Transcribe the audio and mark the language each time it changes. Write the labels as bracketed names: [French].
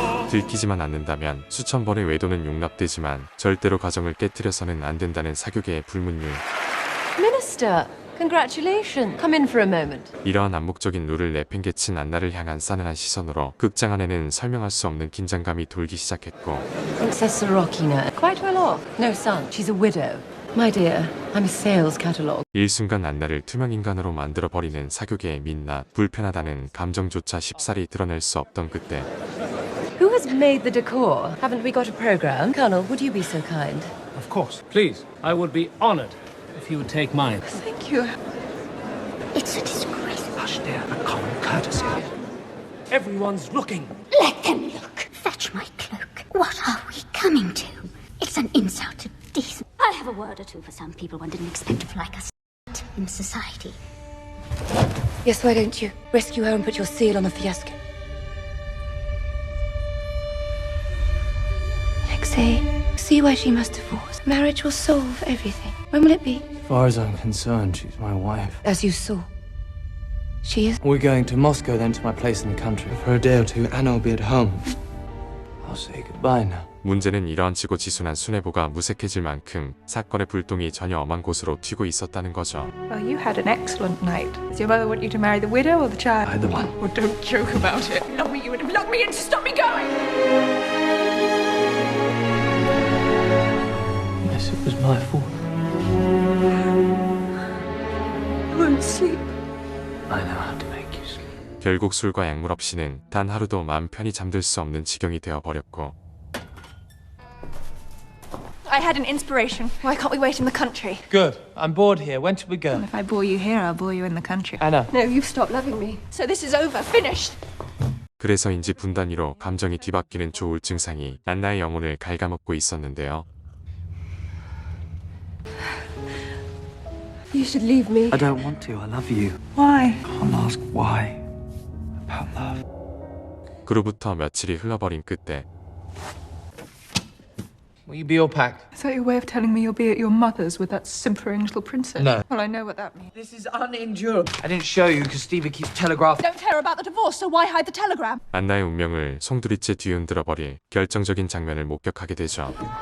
[Korean] 들키지만 않는다면 수천 번의 외도는 용납되지만 절대로 가정을 깨뜨려서는 안 된다는 사교계의 불문율. [English] Minister, congratulations. Come in for a moment. [Korean] 이러한 암묵적인 룰을 내팽개친 안나를 향한 싸늘한 시선으로 극장 안에는 설명할 수 없는 긴장감이 돌기 시작했고 [English] Princess Sorokina, quite well off. No son. She's a widow. My dear, I'm a sales catalogue. [Korean] 일순간 안나를 투명인간으로 만들어버리는 사교계의 민낯, 불편하다는 감정조차 쉽사리 드러낼 수 없던 그때 [English] Who has made the decor? Haven't we got a program? Colonel, would you be so kind? Of course. Please, I would be honored if you would take mine. Thank you. It's a disgrace. hush, dear. A common courtesy. Everyone's looking. Let them look. Fetch my cloak. What are we coming to? It's an insult to decency. I'll have a word or two for some people one didn't expect to feel like us in society. Yes, why don't you rescue her and put your seal on the fiasco? Alexei, see why she must divorce. Marriage will solve everything. When will it be? As far as I'm concerned, she's my wife. As you saw. She is. We're going to Moscow, then to my place in the country. For a day or two, Anna will be at home. I'll say goodbye now. [Korean] 문제는 이러한 지고지순한 수뇌부가 무색해질 만큼 사건의 불똥이 전혀 엄한 곳으로 튀고 있었다는 거죠. [English] Well, you had an excellent night. Does your mother want you to marry the widow or the child? Either one. Well, don't joke about it. Love me, you would have locked me in to stop me going. Yes, it was my fault. I won't sleep. I know how to make you sleep. [Korean] 결국 술과 약물 없이는 단 하루도 마음 편히 잠들 수 없는 지경이 되어버렸고 [English] I had an inspiration. Why can't we wait in the country? Good. I'm bored here. When should we go? If I bore you here, I'll bore you in the country. Anna. No, you've stopped loving me. So this is over. Finished. [Korean] 그래서인지 분단위로 감정이 뒤바뀌는 조울 증상이 안나의 영혼을 갉아먹고 있었는데요. [English] You should leave me. I don't want to. I love you. Why? Can't ask why. About love. [Korean] 그로부터 며칠이 흘러버린 끝에 [English] Will you be all packed? I thought your way of telling me you'll be at your mother's with that simpering little princess. No. Well, I know what that means. This is unendurable. I didn't show you because Stevie keeps telegraphing. Don't tell her about the divorce, so why hide the telegram? [Korean] 안나의 운명을 송두리째 뒤흔들어버릴 결정적인 장면을 목격하게 되죠.